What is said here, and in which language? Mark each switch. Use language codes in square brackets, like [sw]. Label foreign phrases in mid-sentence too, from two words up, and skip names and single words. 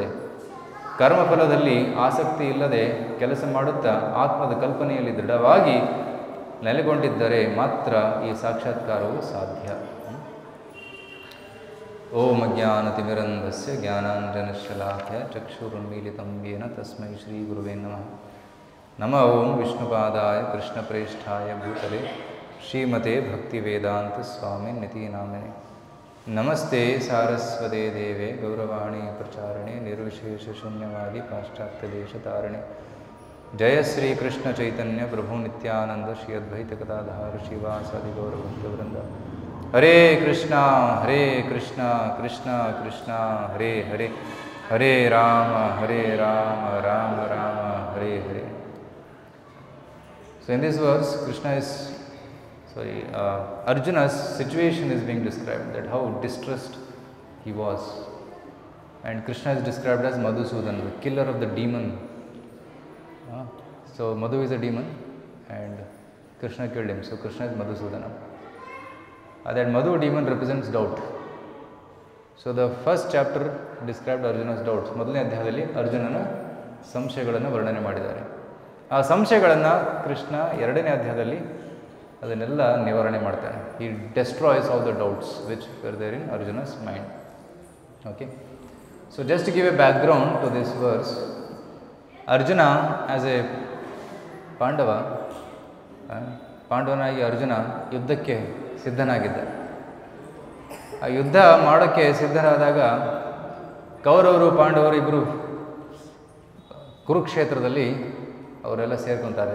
[kn] ಕರ್ಮಫಲದಲ್ಲಿ ಆಸಕ್ತಿ ಇಲ್ಲದೆ ಕೆಲಸ ಮಾಡುತ್ತಾ ಆತ್ಮದ ಕಲ್ಪನೆಯಲ್ಲಿ ದೃಢವಾಗಿ ನೆಲೆಗೊಂಡಿದ್ದರೆ ಮಾತ್ರ ಈ ಸಾಕ್ಷಾತ್ಕಾರವು ಸಾಧ್ಯ. [sa] ಓಂ ಅಜ್ಞಾನತಿಮಿರಂಧಸ್ಯ ಜ್ಞಾನಾಂಜನಶಲಾಖ್ಯ ಚಕ್ಷುರುನ್ಮೀಲಿತಂ ಯೇನ ತಸ್ಮೈ ಶ್ರೀ ಗುರುವೇ ನಮಃ. ನಮಃ ಓಂ ವಿಷ್ಣುಪಾದಾಯ ಕೃಷ್ಣಪ್ರೇಷ್ಠಾಯ ಭೂತಲೆ ಶ್ರೀಮತೆ ಭಕ್ತಿವೇದಾಂತ ಸ್ವಾಮಿನಿತಿ ನಾಮಿನೆ. ನಮಸ್ತೆ ಸಾರಸ್ವತೆ ದೇವೆ ಗೌರವಾಣಿ ಪ್ರಚಾರಣೆ ನಿರ್ವಿಶೇಷ ಶೂನ್ಯವಾದಿ ಪಾಶ್ಚಾತ್ಯ ದೇಶತಾರಣೆ. ಜಯ ಶ್ರೀ ಕೃಷ್ಣ ಚೈತನ್ಯ ಪ್ರಭು ನಿತ್ಯಾನಂದ ಶ್ರೀ ಅದ್ವೈತ ಕಥಾಧಾರ ಶ್ರೀವಾಸಾದಿ ಗೌರವೃಂದ. ಹರೇ ಕೃಷ್ಣ ಕೃಷ್ಣ ಕೃಷ್ಣ ಹರೇ ಹರೇ, ಹರೇ ರಾಮ ರಾಮ ರಾಮ ಹರೇ ಹರೇ. [en] So in this verse, Arjuna's situation is being described, that how distressed he was. And Krishna is described as Madhusudan, the killer of the demon. So Madhu is a demon and Krishna killed him. So Krishna is Madhusudana. That Madhu demon represents doubt. So the first chapter described Arjuna's doubts. [kn] ಮೊದಲನೇ ಅಧ್ಯಾಯದಲ್ಲಿ ಅರ್ಜುನನ ಸಂಶಯಗಳನ್ನು ವರ್ಣನೆ ಮಾಡಿದ್ದಾರೆ. ಆ ಸಂಶಯಗಳನ್ನು ಕೃಷ್ಣ ಎರಡನೇ ಅಧ್ಯಾಯದಲ್ಲಿ ಅದನ್ನೆಲ್ಲ ನಿವಾರಣೆ ಮಾಡ್ತಾನೆ. [en] He destroys all the doubts which were there in Arjuna's mind. Okay. So just to give a background to this verse, Arjuna as a [kn] ಪಾಂಡವನಾಗಿ ಅರ್ಜುನ ಯುದ್ಧಕ್ಕೆ ಸಿದ್ಧನಾಗಿದ್ದ. ಆ ಯುದ್ಧ ಮಾಡೋಕ್ಕೆ ಸಿದ್ಧರಾದಾಗ ಕೌರವರು ಪಾಂಡವರು ಇಬ್ಬರು ಕುರುಕ್ಷೇತ್ರದಲ್ಲಿ ಅವರೆಲ್ಲ ಸೇರ್ಕೊತಾರೆ.